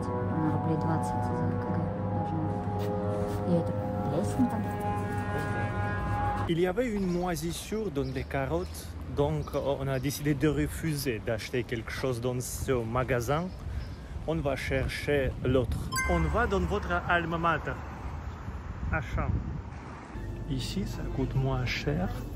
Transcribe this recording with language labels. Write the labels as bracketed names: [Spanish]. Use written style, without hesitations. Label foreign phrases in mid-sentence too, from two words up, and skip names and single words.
[Russian] На рублей 20 за кг должно быть. И это плесень там. [French] Il y avait une moisissure dans les carottes, donc on a décidé de refuser d'acheter quelque chose dans ce magasin. On va chercher l'autre. On va dans votre alma mater, à Champs. Ici, ça coûte moins cher.